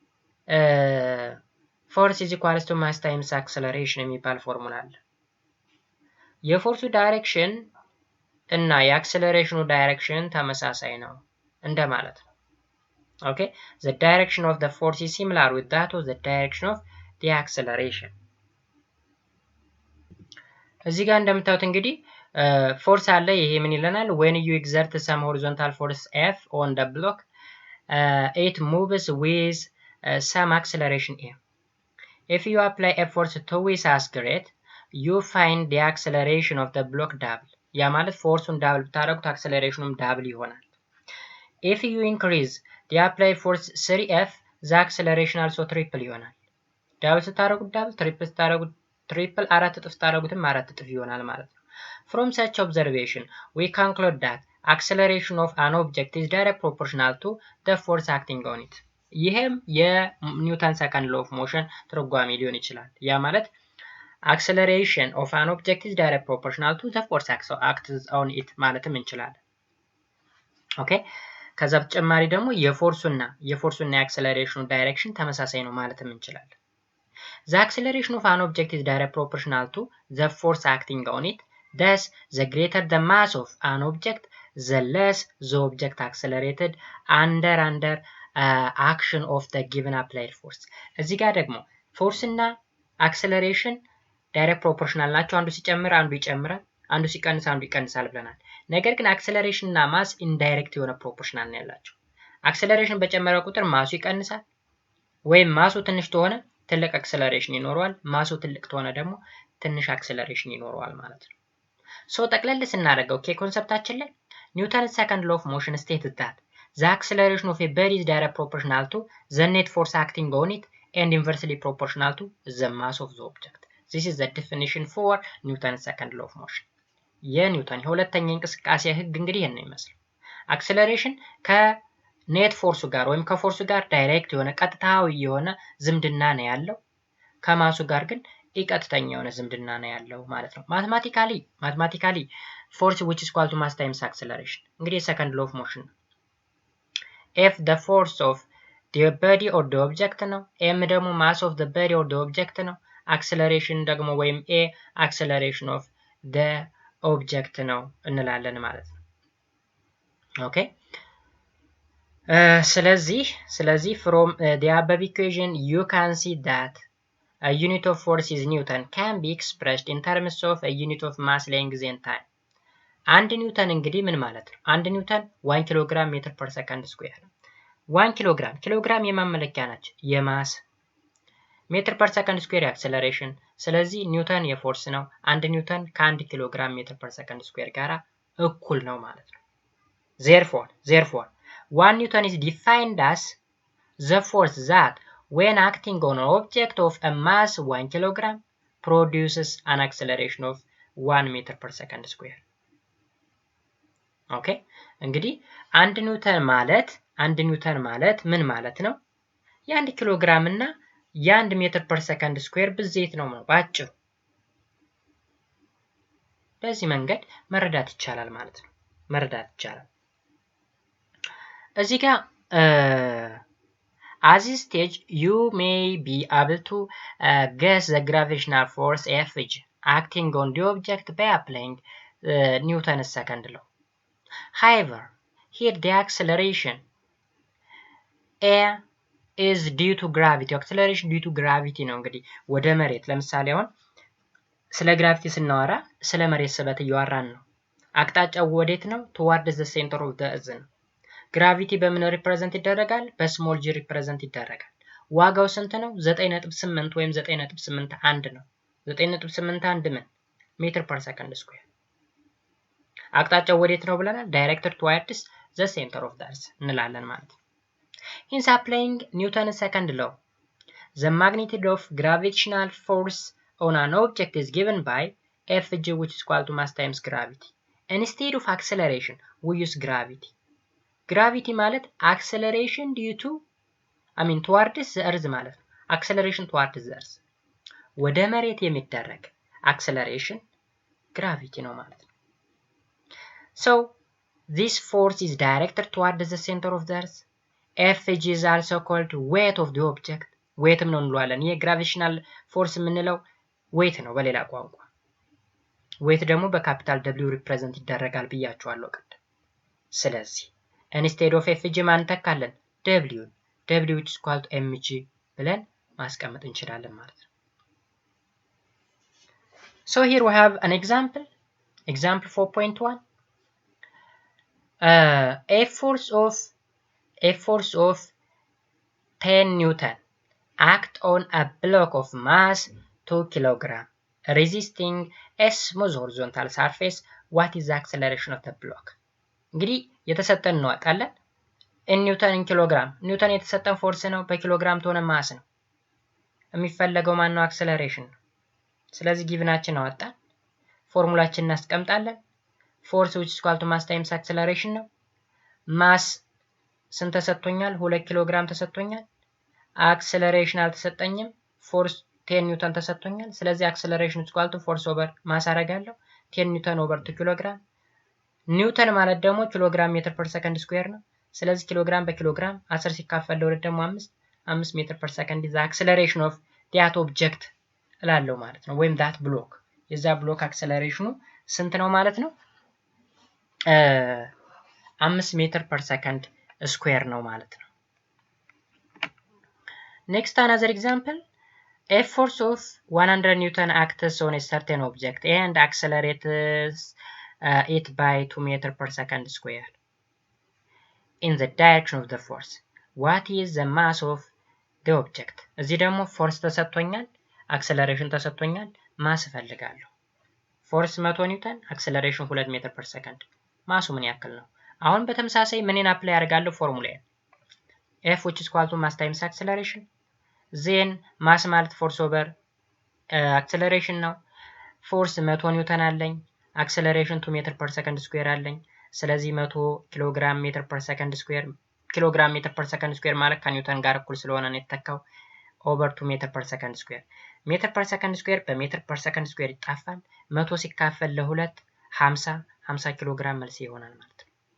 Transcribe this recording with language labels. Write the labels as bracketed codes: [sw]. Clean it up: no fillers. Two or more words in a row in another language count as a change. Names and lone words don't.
[en] force is equals to mass times acceleration [am] የሚባል ፎርሙላ አለ። የፎርሱ ዳይሬክሽን እና የአክሰለሬሽኑ ዳይሬክሽን ተመሳሳይ ነው እንደማለት ነው። ኦኬ [en] the direction of the force is similar with that of the direction of the acceleration። [am] እዚህ ጋር እንደምታዩት እንግዲህ ፎርስ አለ። ይሄ ምን ይለናል? [en] when you exert some horizontal force F on the block it moves with some acceleration A. if you apply a force twice as great you find the acceleration of the block double። [am] ያ ማለት ፎርሱን ዳብል ብታደርጉት አክሰለሬሽኑም ዳብል ይሆናል። [en] if you increase the applied force 3F the acceleration also triple ይሆናል። [am] ዳብል ስታደርጉት ዳብል፣ ትሪፕል ስታደርጉት ትሪፕል፣ አራት እጥፍ ስታደርጉትም አራት እጥፍ ይሆናል ማለት ነው። [en] from such observation we conclude that acceleration of an object is directly proportional to the force acting on it። [am] ይሄም የኒውተን ሰከንድ ሎ ኦፍ ሞሽን ትርጓሜ ሊሆን ይችላል። ያ ማለት [en] acceleration of an object is directly proportional to the force acted on it [am] ማለትም እንችላለን። ኦኬ ከዛ በተጨማሪ ደግሞ የፎርሱና የአክሰለሬሽኑ ዳይሬክሽን ተመሳሳይ ነው ማለትም እንችላለን። [en] the acceleration of an object is directly proportional to the force acting on it. thus the greater the mass of an object the less the object accelerated under action of the given applied force። [am] እዚህ ጋር ደግሞ ፎርስና አክሰለሬሽን ዳይሬክት ፕሮፖርሽናል ናቸው። አንዱ ሲጨምር አንዱ ይጨምራል፣ አንዱ ሲቀንስ አንዱ ይቀንሳል ብለናል። ነገር ግን አክሰለሬሽን እና ማስ ኢንዳይሬክት የሆነ ፕሮፖርሽናል ነው ያላቸው። አክሰለሬሽን በጨመረ ቁጥር ማሱ ይቀንሳል፣ ወይም ማሱ ትንሽ ተሆነ ትልቅ አክሰለሬሽን ይኖረዋል፣ ማሱ ትልቅ ተሆነ ደግሞ ትንሽ አክሰለሬሽን ይኖረዋል ማለት ነው። ሶ ጠቅለል ስናደርገው ኮንሰፕታችን ላይ [en] Newton second law of motion states that the acceleration of a body is directly proportional to the net force acting on it and inversely proportional to the mass of the object. This is the definition for Newton's second law of motion. [am] የኒውተን የሁለተኛ እንቅስቃሴ ህግ እንግዲህ ይሄን ነው የሚመስለው። አክሰለሬሽን ከኔት ፎርሱ ጋር ወይም ከፎርሱ ጋር ዳይሬክት የሆነ ቀጥታዊ የሆነ ዝምድና ነው ያለው። ከማሱ ጋር ግን ቀጥተኛ የሆነ ዝምድና ነው ያለው ማለት ነው። ማትማቲካሊ [en] force which is equal to mass times acceleration [am] እንግዲህ የሰከንድ [en] law of motion [am] ነው። [en] F the force of the body or the object ነው። M ደግሞ mass of the body or the object ነው። acceleration [am] ደግሞ ወይም [en] A acceleration of the object [am] ነው እንላለን ማለት ነው። ኦኬ ስለዚህ [en] from the above equation you can see that a unit of force is Newton can be expressed in terms of a unit of mass, length and time። [am] አንድ ኒውተን እንግዲህ ምን ማለት ነው? አንድ ኒውተን 1 ኪሎ ግራም [en] metre per second square [am] ነው። 1 ኪሎ ግራም የማመለኪያ ናቸው የማስ፣ [en] metre per ሰከንድ ስኩዌር [am] የአክሰለሬሽን። ስለዚህ ኒውተን የፎርስ ነው። አንድ ኒውተን ከ1 ኪሎ ግራም ሜትር ፐር ሰከንድ ስኩዌር ጋራ እኩል ነው ማለት ነው። [en] therefore 1 Newton is defined as the force that when acting on an object of a mass 1 kilogram produces an acceleration of 1 meter per second square። [am] ኦኬ እንግዲህ አንድ ኒውተን ማለት ምን ማለት ነው? የ1 ኪሎ ግራም እና የ1 ሜትር ፐር ሰከንድ ስኩዌር ብዜት ነው ባጭሩ። በዚህ መንገድ መረዳት ይቻላል ማለት ነው። እዚህ ጋር [en] at this stage you may be able to guess the gravitational force Fg acting on the object by applying Newton's second law. However, here the acceleration A is due to gravity. Acceleration due to gravity [am] ነው እንግዲህ ወደ መሬት ለምሳሌ አሁን ስለ ግራቪቲ ስናወራ ስለ መሬት ስበት እያወራን ነው። አቅጣጫው ወዴት ነው? [en] towards the center of the earth [am] ነው። ግራቪቲ በምን ሪፕሬዘንት ይደረጋል? በስሞል ጂ ሪፕሬዘንት ይደረጋል። ዋጋው ስንት ነው? 9.8 ወይም 9.81 ነው። 9.81 ምን [en] metre per second square። [am] አቅጣጫው ወዴት ነው ብለናል? [en] ዳይሬክትድ towards the center of the earth [am] እንላለን ማለት ነው። [en] Hence applying Newton's second law, the magnitude of gravitational force on an object is given by Fg, which is equal to mass times gravity. Instead of acceleration, we use gravity. Gravity ማለት acceleration due to towards the earth [am] ማለት ነው። [en] acceleration towards the earth [am] ወደ መሬት የሚደረግ [en] acceleration gravity [am] ነው ማለት ነው። [en] So this force is directed towards the center of the earth. Fg is also called weight of the object. [am] weight ነው እንለዋለን። ይሄ [en] gravitational force [am] የምንለው weight ነው በሌላ ቋንቋ። weight ደግሞ በካፒታል W ሪፕሬዘንት ይደረጋል ብያችኋለሁ ቅድም። ስለዚህ [en] instead of Fg [am] ማን ተካለን? [en] W which is equal to mg [am] ብለን ማስቀመጥ እንችላለን ማለት ነው። [en] So here we have an example 4.1. A force of 10 Newton act on a block of mass 2 kg resisting a smooth horizontal surface. What is the acceleration of the block? [am] እንግዲህ የተሰጠን ነው አቃለን ኒውተን ኪሎግራም ኒውተን የተሰጠን ፎርስ ነው በኪሎግራም ተሆነ ማስ ነው የሚፈለገው ማን ነው አክሰለሬሽን ነው ስለዚህ ጊቭናችን አወጣን ፎርሙላችንን እናስቀምጣለን ፎርስ [en] which is equal to mass times acceleration [am] ነው ማስ ስንት ተሰጥቶኛል 2 ኪሎግራም ተሰጥቶኛል አክሰለሬሽን አልተሰጠኝም ፎርስ 10 ኒውተን ተሰጥቶኛል ስለዚህ አክሰለሬሽን [en] is equal to force over [am] ማስ አረጋለሁ 10 ኒውተን over 2 ኪሎግራም ኒውተን ማለት ደግሞ ኪሎግራም [en] metre per second square [am] ነው ስለዚህ ኪሎግራም በኪሎግራም 10 ሲካፈል ለሁለት ደግሞ 5 [en] metre per second is the acceleration of that object [am] እላለሁ ማለት ነው ወይም [en] that block [am] የዛ ብሎክ አክሰለሬሽኑ ስንት ነው ማለት ነው [en] 5 metre per second square [am] ነው ማለት ነው [en] next another example a force of 100 newton acts on a certain object and accelerates it by 2 meter per second square in the direction of the force. What is the mass of the object? [am] እዚህ ደግሞ ፎርስ ተሰጥቶኛል አክሰለሬሽን ተሰጥቶኛል ማስ ፈልጋለሁ ፎርስ 100 ኒውተን አክሰለሬሽን 2 [en] metre per second [am] ማሱ ምን ያክል ነው አሁን በተመሳሳይ ምንን አፕላይ አደርጋለሁ ፎርሙላዬ [en] F which is equal to mass times acceleration then [am] ማስ ማለት [en] force over acceleration [am] ነው ፎርስ 100 ኒውተን አለኝ አክሰለሬሽን 2 ሜትር ፐር ሰከንድ ስኩዌር አለኝ ስለዚህ 100 ኪሎግራም ሜትር ፐር ሰከንድ ስኩዌር ኪሎግራም ሜትር ፐር ሰከንድ ስኩዌር ማለት ከኒውተን ጋር እኩል ስለሆነ ነው የተተካው ኦቨር 2 ሜትር ፐር ሰከንድ ስኩዌር ሜትር ፐር ሰከንድ ስኩዌር በሜትር ፐር ሰከንድ ስኩዌር ይጣፋል 100 ሲካፈል ለ2 50 ኪሎግራም መልስ ይሆናል ማለት ነው